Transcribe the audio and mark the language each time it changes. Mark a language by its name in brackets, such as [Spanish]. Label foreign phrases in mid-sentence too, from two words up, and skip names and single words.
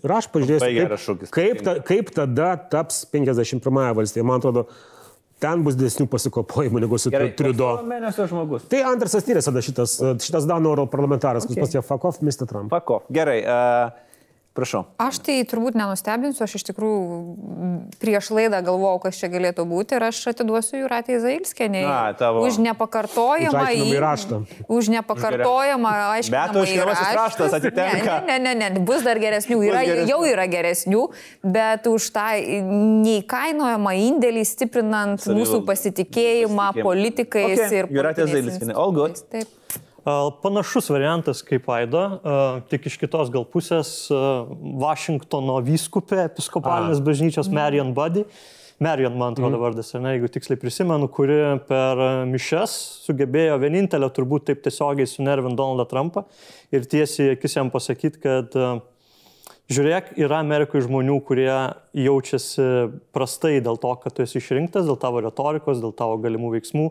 [Lithuanian] Ir aš pažiūrėsiu, kaip tada taps 51 valstija. Man atrodo, ten bus didesnių pasikopojimų negu su Trudeau. Mėnesio žmogus. Tai Andersas Tyresenas, šitas Danų europarlamentaras, kuris pasakė [English] fuck off, [Lithuanian] Mr. Trump. [English] Fuck off. [Lithuanian] Gerai. Prašau. Aš tai turbūt nenustebinsiu, aš iš tikrųjų prieš laidą galvojau, kas čia galėtų būti ir aš atiduosiu Jūratei Zailskienei už nepakartojamą aiškinamąjį raštas atitenka. Ne, bus dar geresnių, jau yra geresnių, bet už tą neįkainojamą indėlį stiprinant mūsų pasitikėjimą politikais ir Jūratė Zailskienė, [English] all good. [Lithuanian] Taip. Panašus variantas kaip Aido, tik iš kitos gal pusės Vašingtono vyskupė, episkopalinės bažnyčios Marion Buddy. Marion, man atrodo vardas, jeigu tiksliai prisimenu, kuri per mišes sugebėjo vienintelę turbūt taip tiesiogiai sunervint Donaldą Trumpą ir tiesiai akis jam pasakyti, kad žiūrėk, yra Amerikoje žmonių, kurie jaučiasi prastai dėl to, kad tu esi išrinktas, dėl tavo retorikos, dėl tavo galimų veiksmų.